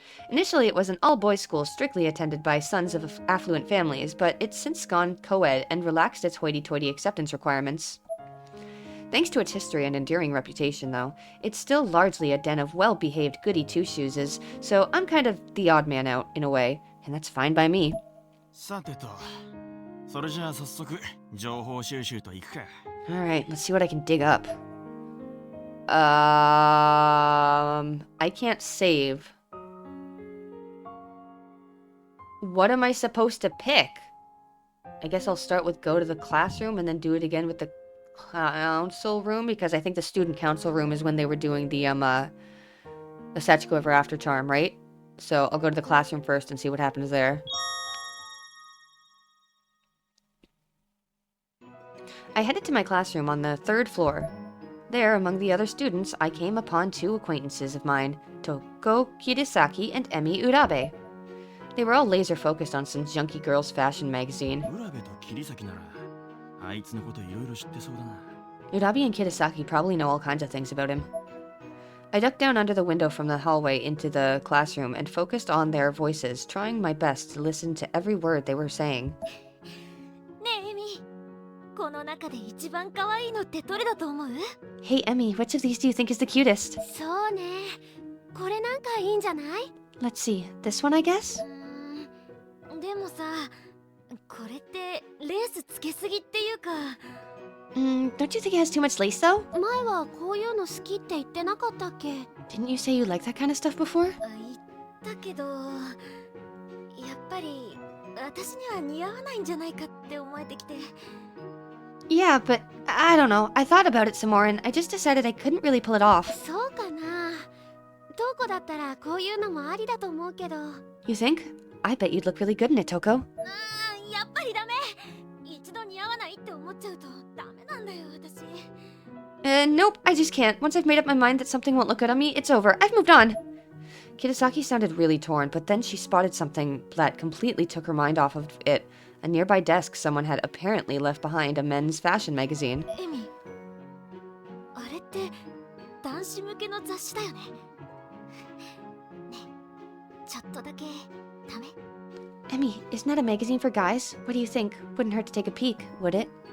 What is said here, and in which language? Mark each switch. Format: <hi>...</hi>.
<en>Initially, it was an all-boys school strictly attended by sons of affluent families, but it's since gone co-ed and relaxed its hoity-toity acceptance requirements. Thanks to its history and enduring reputation, though, it's still largely a den of well-behaved goody two-shoeses, so I'm kind of the odd man out, in a way, and that's fine by me.</en> <ja>さてとそれじゃあ早速情報収集といくか。</ja> <en>Alright, let's see what I can dig up. I can't save. What am I supposed to pick? I guess I'll start with go to the classroom and then do it again with the council room, because I think the student council room is when they were doing the Sachiko Ever After charm, right? So I'll go to the classroom first and see what happens there. I headed to my classroom on the 3rd floor. There, among the other students, I came upon 2 acquaintances of mine, Toko Kirisaki and Emi Urabe. They were all laser-focused on some junky girls' fashion magazine.</en> <ja>浦部と桐崎ならあいつのこといろいろ知ってそうだな。</ja> <en>Urabe and Kirisaki probably know all kinds of things about him. I ducked down under the window from the hallway into the classroom and focused on their voices, trying my best to listen to every word they were saying.</en> <ja>ねえエミ、この中で一番可愛いのってどれだと思う？</ja> <en>Hey Emi, which of these do you think is the cutest?</en> <ja>そうね。これなんかいいんじゃない？</ja> <en>Let's see, this one I guess?</en> <ja>でもさ、これってレースつけすぎっていうか。</ja> <en>Don't you think it has too much lace though?</en> <ja>前はこういうの好きって言ってなかったっけ？</ja> <en>Didn't you say you like that kind of stuff before?</en> <ja>言ったけど、やっぱり私には似合わないんじゃないかって思えてきて。</ja> <en>Yeah, but I don't know. I thought about it some more and I just decided I couldn't really pull it off.</en> <ja>そうかな。トコだったらこういうのもありだと思うけど。</ja> <en>You think? I bet you'd look really good in it, Toko.</en> <ja>やっぱりダメ。一度似合わないって思っちゃうとダメなんだよ私。</ja> <en>Nope, I just can't. Once I've made up my mind that something won't look good on me, it's over. I've moved on. Kirisaki sounded really torn, but then she spotted something that completely took her mind off of it. A nearby desk, someone had apparently left behind a men's fashion magazine.</en> <ja>エミ、あれって男子向けの雑誌だよね。ね、ちょっとだけダメ？</ja> <en>Emmy, isn't that a magazine for guys? What do you think? Wouldn't hurt to take a peek, would it?</en>